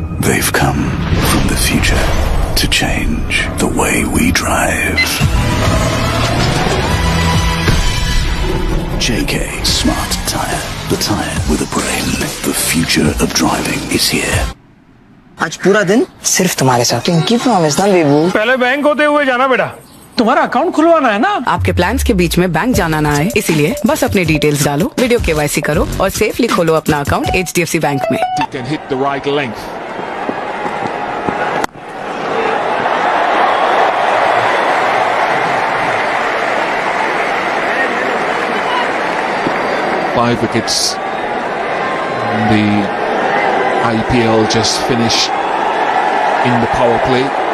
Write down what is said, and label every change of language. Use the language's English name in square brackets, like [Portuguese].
[English] They've come from the future to change the way we drive. JK Smart Tire. The tire with a brain. The future of driving is here. [Hindi] आज पूरा दिन सिर्फ तुम्हारे साथ। Pinky promise ना बेबू। पहले bank होते हुए जाना बेटा, तुम्हारा अकाउंट खुलवाना है ना। आपके प्लान्स के बीच में बैंक जाना ना आए, इसीलिए बस अपने डिटेल्स डालो, वीडियो KYC करो और सेफली खोलो अपना अकाउंट HDFC बैंक में। [English] You can hit the right length. Five wickets. The IPL just finished in the power play.